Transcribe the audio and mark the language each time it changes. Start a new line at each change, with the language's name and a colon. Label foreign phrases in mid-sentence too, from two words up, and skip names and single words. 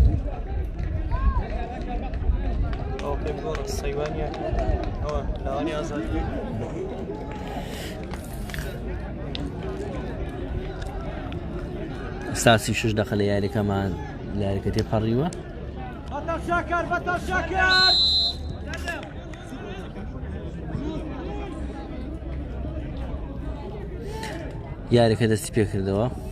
Central Kurdish: ساسی 6 دقە لە یاریەکەمان لە یاریەکە تێپەڕیوە.
Arabic: بطل شاكر بطل شاكر
Central Kurdish: یاریەکە دەستی پێ کردەوە.